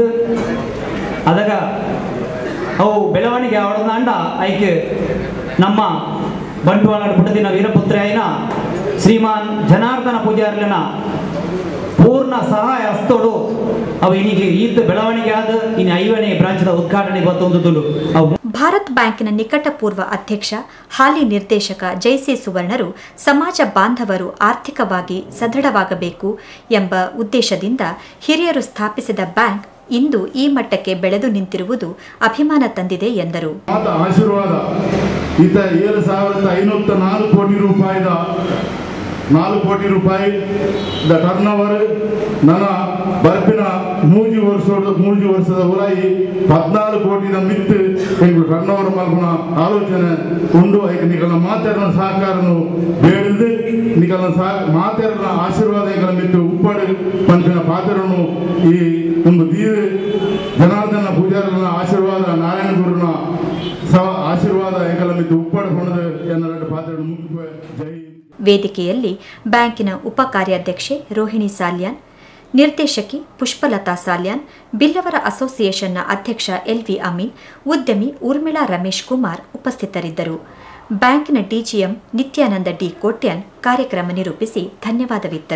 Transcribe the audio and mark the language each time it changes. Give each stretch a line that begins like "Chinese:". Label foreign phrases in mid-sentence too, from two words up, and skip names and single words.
Tulu: ಅದಾಗ ಅವು ಬೆಳವಣಿಗೆ ಅವಳದಾಂಡ ಐಕೆ ನಮ್ಮ ಬಂಟ್ವಾಳ ಪುಟದಿನ ವೀರಪುತ್ರ ಆಯ್ನ ಶ್ರೀಮಾನ್ ಜನಾರ್ದನ ಪೂಜಾರ್ಲನ ಪೂರ್ಣ ಸಹಾಯ ಹಸ್ತೋಡು ಅವು ಇನಿಗೆ ಈತ ಬೆಳವಣಿಗೆ ಆದ ಇನ್ನು 5ನೇ ಬ್ರಾಂಚ್ನ ಉದ್ಘಾಟನೆ ಗೊತ್ತೊಂದು ಅವು.
Kannada: ಭಾರತ್ ಬ್ಯಾಂಕಿನ ನಿಕಟಪೂರ್ವ ಅಧ್ಯಕ್ಷ ಹಾಲಿ ನಿರ್ದೇಶಕ ಜೈಸಿ ಸುವರ್ಣರು ಸಮಾಜ ಬಾಂಧವರು ಆರ್ಥಿಕವಾಗಿ ಸದೃಢವಾಗಬೇಕು ಎಂಬ ಉದ್ದೇಶದಿಂದ ಹಿರಿಯರು ಸ್ಥಾಪಿಸಿದ ಬ್ಯಾಂಕ್ ಇಂದು ಈ ಮಟ್ಟಕ್ಕೆ ಬೆಳೆದು ನಿಂತಿರುವುದು ಅಭಿಮಾನ ತಂದಿದೆ ಎಂದರು.
Tulu: ಆಶೀರ್ವಾದ 7,504 ಕೋಟಿ ರೂಪಾಯಿದ 4 ಕೋಟಿ ರೂಪಾಯಿ
English: turn over
Tulu: ನನ್ನ ಬರ್ಪಿನ ಮೂಜಿ ವರ್ಷದ ಉಲಾಯಿ 14 ಕೋಟಿನ ಮಿತ್ತು ಎಂಟು
English: turn over
Tulu: ಮಲ್ಪನ ಆಲೋಚನೆ ಉಂಡು. ಐಕ ನಿಕಲ್ನ ಮಾತೆರನ ಸಹಕಾರನು ಬೇಡಿದು ನಿಕಲ್ನ ಮಾತೆರನ ಆಶೀರ್ವಾದ ಎಂಕಲ ಮಿತ್ತು ಉಪ್ಪಡು ಪಂಪಿನ ಪಾತ್ರನು ಈ ಒಂದು ದೀರು ಜನಾರ್ದನ ಪೂಜಾರನ ಆಶೀರ್ವಾದ ನಾರಾಯಣ ಗುರುನ ಆಶೀರ್ವಾದ ಎಂಕಲ ಮಿತ್ತು ಉಪ್ಪಡು ಹೊಣದು ಎನ್ನ ಪಾತ್ರ ಮುಖ್ಯ ಜೈ.
Kannada: ವೇದಿಕೆಯಲ್ಲಿ ಬ್ಯಾಂಕಿನ ಉಪ ಕಾರ್ಯಾಧ್ಯಕ್ಷೆ ರೋಹಿಣಿ ಸಾಲ್ಯಾನ್, ನಿರ್ದೇಶಕಿ ಪುಷ್ಪಲತಾ ಸಾಲ್ಯಾನ್, ಬಿಲ್ಲವರ ಅಸೋಸಿಯೇಷನ್ನ ಅಧ್ಯಕ್ಷ ಎಲ್ವಿ ಅಮೀನ್, ಉದ್ಯಮಿ ಊರ್ಮಿಳಾ ರಮೇಶ್ ಕುಮಾರ್ ಉಪಸ್ಥಿತರಿದ್ದರು. ಬ್ಯಾಂಕಿನ ಡಿಜಿಎಂ ನಿತ್ಯಾನಂದ ಡಿ ಕೋಟ್ಯಾನ್ ಕಾರ್ಯಕ್ರಮ ನಿರೂಪಿಸಿ ಧನ್ಯವಾದವಿತ್ತರು.